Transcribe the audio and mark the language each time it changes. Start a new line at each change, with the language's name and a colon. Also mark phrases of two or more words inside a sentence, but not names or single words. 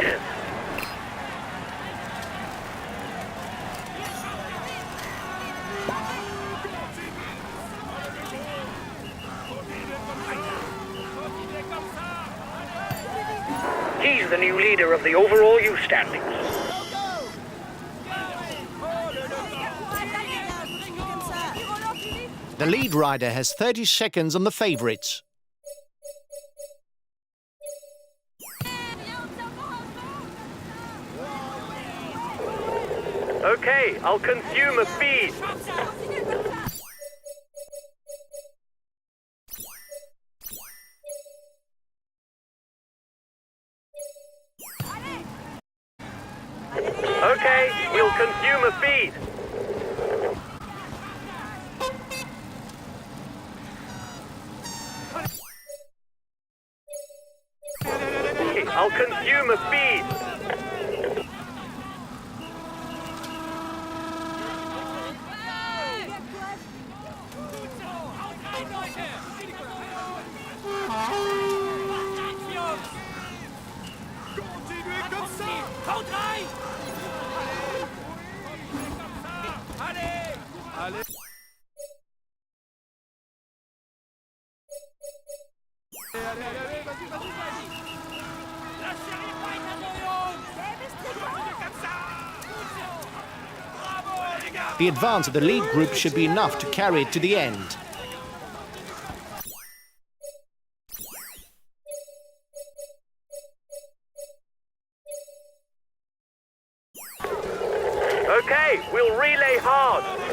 English: He's the new leader of the overall youth standings.
French: Comme ça.
English: The lead rider has 30 seconds on the favourites. Okay, I'll consume a feed. Okay, we'll consume a feed. I'll consume a feed.
French: Continuez comme ça.
German: Haut rein!
French: Allez. Allez. Allez, allez, allez, vas-y, vas-y, vas-y. Lâchez rien
German: weiter, so Jungs!
French: Comme ça. Bravo, les gars.
English: The advance of the lead group should be enough to carry it to the end. Okay, we'll relay hard.